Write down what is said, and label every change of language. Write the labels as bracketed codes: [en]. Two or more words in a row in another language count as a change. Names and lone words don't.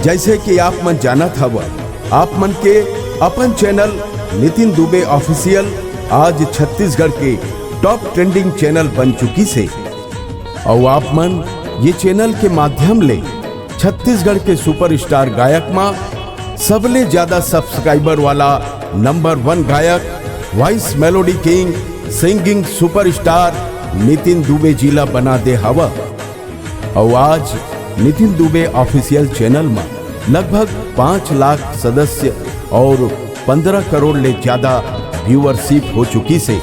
[hne] जैसे कि आप मन जानत हवा, आप मन के अपन चैनल नितिन दुबे ऑफिशियल आज छत्तीसगढ़ के [en] top trending channel [hne] बन चुकी से। और आप मन ये चैनल के माध्यम ले छत्तीसगढ़ के सुपरस्टार गायक में सबले ज्यादा सब्सक्राइबर वाला नंबर 1 गायक, [en] voice melody king, singing superstar [hne] नितिन दुबे जिला बना दे हवा। और आज नितिन दुबे ऑफिशियल चैनल में लगभग 5 लाख सदस्य और 15 करोड़ ले ज्यादा व्यूअरशिप हो चुकी से।